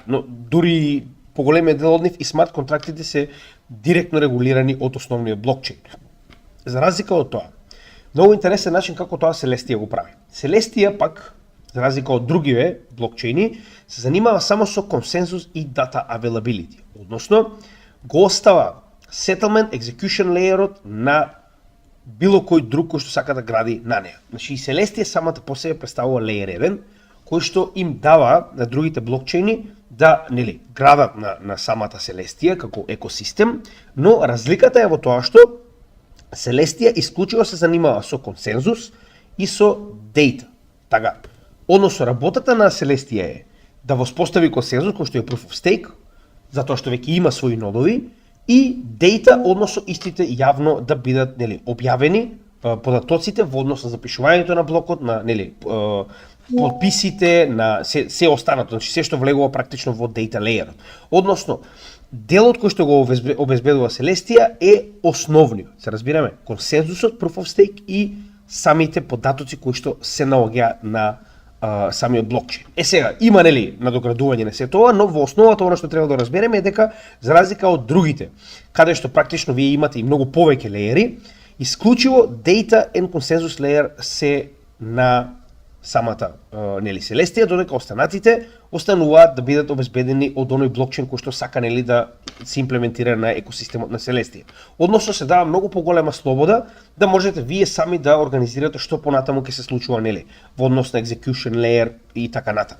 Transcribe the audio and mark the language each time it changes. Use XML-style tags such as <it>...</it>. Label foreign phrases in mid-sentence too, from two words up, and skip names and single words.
<mk>Но дури поголемиот дел од нив и смарт контрактите се директно регулирани од основниот блокчейн. За разлика од тоа, многу интересен начин како тоа Celestia го прави. Celestia пак, за разлика од другиве блокчейни, се занимава само со консензус и</mk> <en>data availability.</en> <mk>Односно, го остава</mk> <en>settlement, execution layer</en> <mk>на било кој друг кој што сака да гради на неа. Значи, и Celestia самата по себе представува layer 1, кој што им дава на другите блокчейни да градат на самата Celestia како екосистем, но разликата е во тоа што Celestia исклучиво се занимава со консензус и со data. Така, односно работата на Celestia е да воспостави консензус кој што е</mk> <en>proof of stake,</en> <mk>затоа што веќе има своји нодови, и data, односно истите јавно да бидат објавени податоците во однос на запишувањето на блокот, на подписите, на се останато, значи се што влегува практично во</mk> <en>data layer.</en> <mk>Односно, делот кој што го обезбедува Celestia е основниот. Се разбираме, консензусот,</mk> <en>proof of stake</en> <mk>и самите податоци кои што се наоѓаат на самиот блокчейн. Сега, има надоградување на се тоа, но во основата она што треба да разбереме е дека, за разлика од другите, каде што практично вие имате и многу повеќе леери, исклучиво</mk> <en>data and consensus layer</en> <mk>се на самата Celestia, додека останатите остануваат да бидат обезбедени од оној блокчейн кој што сака да се имплементира на екосистемот на Celestia. Односно се дава многу поголема слобода да можете вие сами да организирате што понатаму ќе се случува во однос на</mk> <en>execution layer</en> <mk>и така натаму.</mk>